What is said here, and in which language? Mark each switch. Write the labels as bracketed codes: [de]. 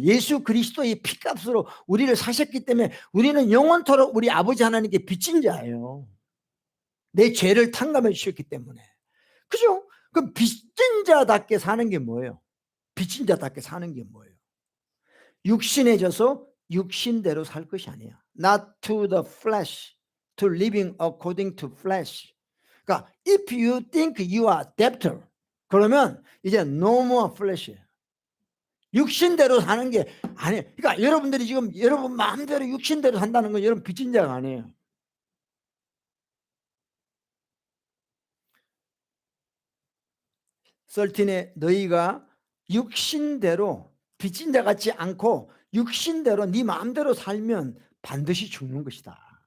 [ko] 예수 그리스도의 피값으로 우리를 사셨기 때문에 우리는 영원토록 우리 아버지 하나님께 빚진 자예요. 내 죄를 탕감해 주셨기 때문에. 그죠? 그럼 빚진 자답게 사는 게 뭐예요? 빚진 자답게 사는 게 뭐예요? 육신에 져서 육신대로 살 것이 아니야. [en] Not to the flesh, to living according to flesh. 그러니까 if you think you are debtor, [ko] 그러면 이제 [en] no more flesh예요. [ko] 육신대로 사는 게 아니에요. 그러니까 여러분들이 지금 여러분 마음대로 육신대로 산다는 건 여러분 빚진 자가 아니에요. 썰틴에 너희가 육신대로 빚진 자 같지 않고 육신대로 네 마음대로 살면 반드시 죽는 것이다.